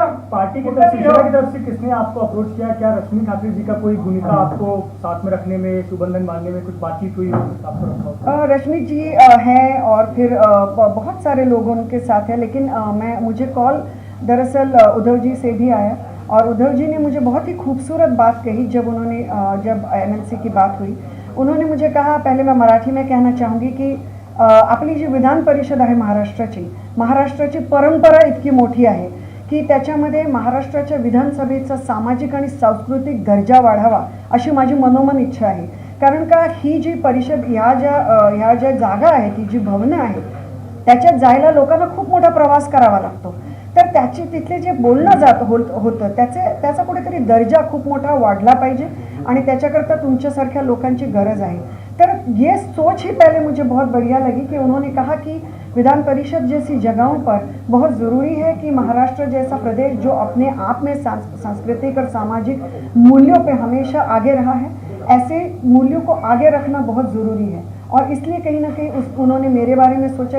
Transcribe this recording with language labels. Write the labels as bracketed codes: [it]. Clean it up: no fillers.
[hi] Party की तरफ से किसने आपको अप्रोच किया? क्या रश्मि ठाकुर जी का कोई भूमिका आपको साथ में रखने में, सुबंधन बांधने में कुछ बातचीत हुई? रश्मि जी हैं, और फिर बहुत सारे लोगों उनके साथ है, लेकिन मुझे कॉल दरअसल उद्धव जी से भी आया, और उद्धव जी ने मुझे बहुत ही खूबसूरत बात कही। जब एमएलसी की बात हुई, उन्होंने मुझे कहा, पहले मैं मराठी में कहना चाहूँगी कि [mr] आपली जी विधान परिषद आहे महाराष्ट्राची परंपरा इतकी मोठी आहे की त्याच्यामध्ये महाराष्ट्राच्या विधानसभेचा सामाजिक आणि सांस्कृतिक दर्जा वाढावा अशी माझी मनोमन इच्छा आहे। कारण का ही जी परिषद ह्या ज्या जागा आहेत, ही जी भवनं आहेत, त्याच्यात जायला लोकांना खूप मोठा प्रवास करावा लागतो, तर तिथले जे बोलणं होतं त्याचा कुठेतरी दर्जा खूप मोठा वाढला पाहिजे, आणि त्याच्याकरता तुमच्यासारख्या लोकांची गरज आहे। [hi] तर ये सोच ही पहले मुझे बहुत बढ़िया लगी कि उन्होंने कहा कि विधान परिषद जैसी जगहों पर बहुत ज़रूरी है कि महाराष्ट्र जैसा प्रदेश जो अपने आप में सांस्कृतिक और सामाजिक मूल्यों पे हमेशा आगे रहा है, ऐसे मूल्यों को आगे रखना बहुत ज़रूरी है, और इसलिए कहीं ना कहीं उन्होंने मेरे बारे में सोचा।